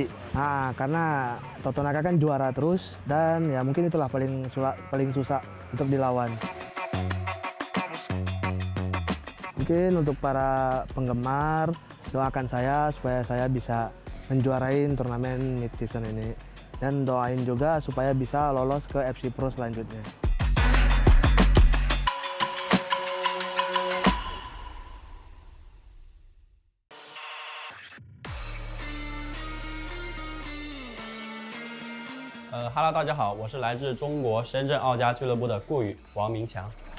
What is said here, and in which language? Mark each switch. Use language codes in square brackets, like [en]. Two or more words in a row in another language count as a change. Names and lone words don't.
[id] Nah, karena Totonaka kan juara terus dan ya mungkin itulah paling susah untuk dilawan. Mungkin untuk para penggemar doakan saya supaya saya bisa menjuarain turnamen mid-season ini. Dan doain juga supaya bisa lolos ke FC Pro selanjutnya. [zh] Hello， 大家好，我是来自中国深圳奥家俱乐部的顾宇王明强。